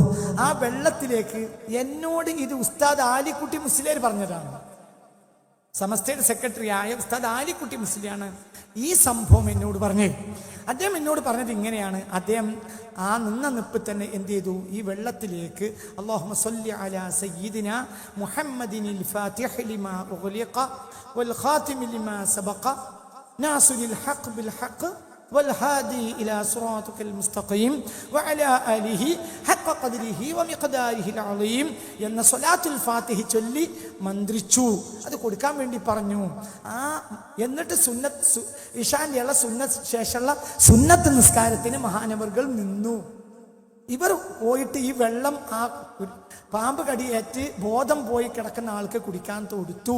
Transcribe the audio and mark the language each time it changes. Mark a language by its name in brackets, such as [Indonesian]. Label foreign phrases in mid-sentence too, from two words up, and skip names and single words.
[Malayalam] ആ വെള്ളത്തിലേക്ക് എന്നോട്, ഇത് ഉസ്താദ് ആലിക്കുട്ടി മുസ്ലിയാർ പറഞ്ഞതാണ്, സമസ്തയുടെ സെക്രട്ടറി ആയ ഉസ്താദ് ആലിക്കുട്ടി മുസ്ലിയാണ് ഈ സംഭവം എന്നോട് പറഞ്ഞത്. അദ്ദേഹം എന്നോട് പറഞ്ഞത് ഇങ്ങനെയാണ്. അദ്ദേഹം ആ നിന്ന നിപ്പ് തന്നെ എന്ത് ചെയ്തു, ഈ വെള്ളത്തിലേക്ക് [Arabic] اللهم صل على سيدنا محمد الفاتح لما أغلق والخاتم لما سبق ناصر الحق بالحق والهادي إلى صراطك المستقيم وعلى آله حق قدره ومقداره العظيم [Malayalam] എന്ന സ്വലാത്തുൽ ഫാത്തിഹ ചൊല്ലി മന്ത്രിച്ചു. അത് കൊടുക്കാൻ വേണ്ടി പറഞ്ഞു. എന്നിട്ട് ഇശാന്റെ ശേഷമുള്ള സുന്നത്ത് നിസ്കാരത്തിന് മഹാനവറുകൾ നിന്നു. ഇവർ പോയിട്ട് ഈ വെള്ളം ആ പാമ്പ് കടിയേറ്റ് ബോധം പോയി കിടക്കുന്ന ആൾക്ക് കുടിക്കാൻ കൊടുത്തു.